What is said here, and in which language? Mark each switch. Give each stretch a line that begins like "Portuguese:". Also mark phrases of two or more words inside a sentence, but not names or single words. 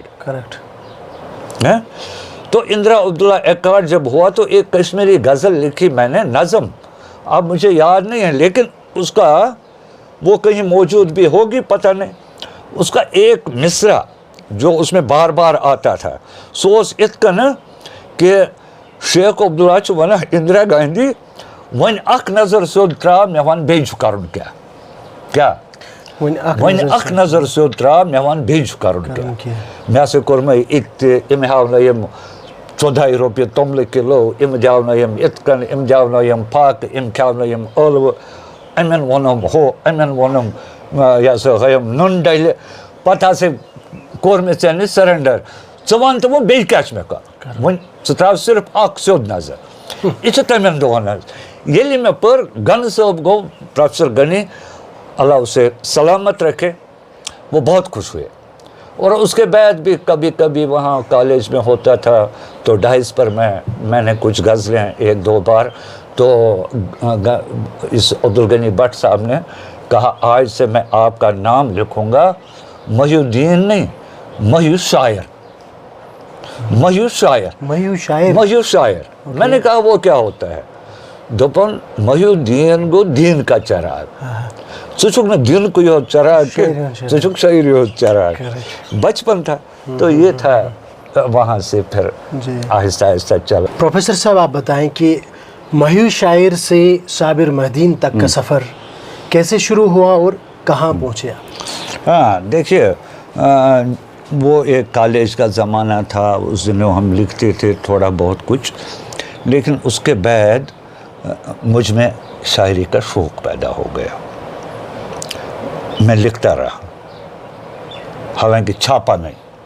Urdu: کریکٹ، تو اندرا عبداللہ ایکارڈ جب ہوا تو ایک کشمیری غزل لکھی میں نے، نظم، اب مجھے یاد نہیں ہے، لیکن اس کا وہ کہیں موجود بھی ہوگی پتہ نہیں، اس کا ایک مصرع جو اس میں بار بار آتا تھا،
Kashmiri: سوز اتکن کہ شیخ عبداللہ چھُ ونان اندرا گاندھی ون اخ نظر سیود ترا مے ون بیٚیہِ چھُ کرُن کیا ون اخ نظر سیود ترا مے ون بیٚیہِ چھُ کرُن کیا مے ہسا کوٚر مے اِتہِ أمۍ ہاونٲیِم 14 رۄپیہِ توٚملہٕ کِلوٗ، أمۍ دیٛاونٲیِم یِتھ کٔنۍ، أمۍ دیٛاونٲیِم پھاکہٕ، أمۍ کھیٛاونٲیِم ٲلوٕ، أمٮ۪ن ووٚنُم ہُہ، أمٮ۪ن ووٚنُم یہِ ہسا ہٲیِم نُن ڈَلہِ، پتہٕ ہسا کوٚر مےٚ ژےٚ نِش سرینڈر، ژٕ وَن تہٕ وۄنۍ بیٚیہِ کیٛاہ چھُ مےٚ کَرُن، وۄنۍ ژٕ ترٛاو صرف اکھ سیوٚد نظر۔ یہ چھُ تَمٮ۪ن دۄہن حظ ییٚلہِ مےٚ پٔر، گن صٲب گوٚو پروفیسر غنی،
Urdu: اللہ اسے سلامت رکھے، وہ بہت خوش ہوئے، اور اس کے بعد بھی کبھی کبھی وہاں کالج میں ہوتا تھا تو ڈائس پر میں نے کچھ غزلیں ایک دو بار، تو اس عبدالغنی بٹ صاحب نے کہا آج سے میں آپ کا نام لکھوں گا محی الدین نہیں، محی الشاعر، محی الشاعر، محی الشاعر۔ میں نے کہا وہ کیا ہوتا ہے؟
Kashmiri: دوپن محی الدین گو
Urdu: دین کا چراغ،
Kashmiri: ژٕ چھُکھ نہٕ دین کو یوت چراغ کینٛہہ، ژٕ چھُکھ شاعری یوت چراغ۔
Urdu: بچپن تھا تو یہ تھا، وہاں سے پھر آہستہ آہستہ چلا۔ پروفیسر صاحب آپ بتائیں کہ محی الشاعر سے صابر مہدین تک کا سفر کیسے شروع ہوا اور کہاں پہنچے آپ؟ ہاں دیکھیے، وہ ایک کالج کا زمانہ تھا، اس دنوں ہم لکھتے تھے تھوڑا بہت کچھ، لیکن اس کے بعد مجھ میں شاعری کا شوق پیدا ہو گیا، میں لکھتا رہا، حالانکہ چھاپا نہیں۔